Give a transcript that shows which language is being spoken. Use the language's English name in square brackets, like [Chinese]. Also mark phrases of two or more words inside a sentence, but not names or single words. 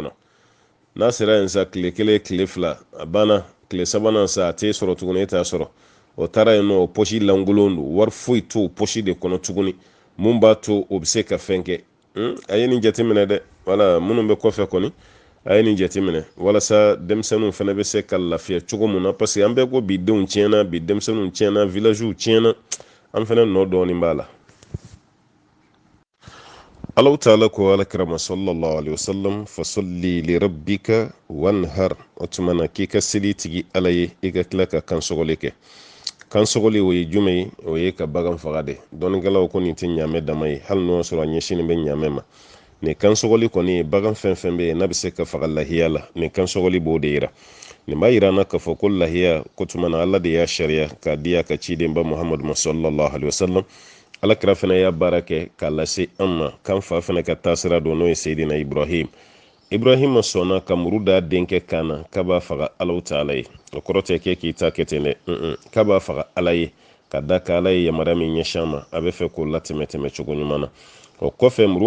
[Bambara] kɔnɔ n'a sera yen sa tile kelen tile fila a banna tile sabanan sa a t'e sɔrɔ tuguni e t'a sɔrɔ o taara yen nɔ o poche lankolon don wari foyi to o poche de kɔnɔ tuguni mun b'a to o bɛ se ka fɛn kɛ a ye nin jateminɛ dɛ wala minnu bɛ kɔfɛ kɔni a ye nin jateminɛ walasa denmisɛnninw fana bɛ se ka lafiya cogo min na [French] parce que [Bambara] an bɛɛ ko bi denw tiɲɛna bi denmisɛnninw tiɲɛna villagew tiɲɛna an fana nɔ dɔɔnin b'a la Allahu ta'ala ko alakirama [Arabic] صلى الله عليه وسلم فصل لربك وانحر [Bambara] o tuma na k'i ka seli tigi ala ye i ka tila ka kansɔgɔli kɛ kansɔgɔli o ye jumɛn ye o ye ka bagan faga de dɔnnikɛlaw ko nin tɛ ɲaamɛ dama ye hali n'o sɔrɔ a ɲɛsinnen bɛ ɲaamɛ ma nin kansɔgɔli kɔni ye bagan fɛn fɛn bɛ yen n'a bɛ se ka faga lahiya la nin kansɔgɔli b'o de yira nin b'a yira an na k'a fɔ ko lahiya ko tuma na ala de y'a sariya k'a di a ka ciden ba muhamadu ma [Arabic] صلى الله عليه وسلم [Bambara] alakira fana y'a baara kɛ k'a lase an ma k'an fa fana ka taasira don n'o ye seyidina ibrahim sɔnna ka muru da denkɛ kan na k'a b'a faga Alahu ta'ala ye o kɔrɔ tɛ k'i ta kɛ ten dɛ k'a b'a faga ala ye ka da ka ala ye yamaruya min ɲɛsin ma a bɛ fɛ k'o latɛmɛ cogo ɲuman na o kɔfɛ muru